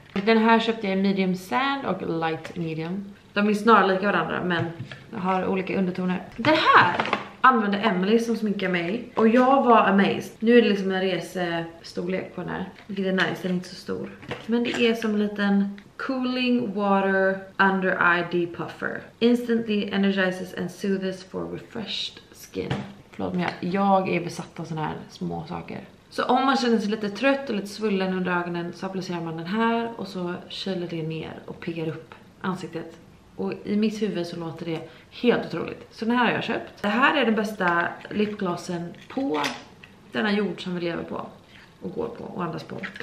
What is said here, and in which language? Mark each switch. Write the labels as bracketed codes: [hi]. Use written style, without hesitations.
[sv] Den här köpte jag i medium sand och light medium. De är snarlika varandra men har olika undertoner. Den här använde Emily som sminkar mig. Och jag var amazed. Nu är det liksom en resestorlek på den här. Vilket är nice, den är inte så stor. Men det är som en liten [en] cooling water under eye depuffer. Instantly energizes and soothes for refreshed skin. [sv] Förlåt men jag är besatt av såna här små saker. Så om man känner sig lite trött och lite svullen under ögonen så applicerar man den här. Och så kyler det ner och piggar upp ansiktet. Och i mitt huvud så låter det helt otroligt. Så den här har jag köpt. Det här är den bästa lipglossen på denna jord som vi lever på. Och går på och andas på.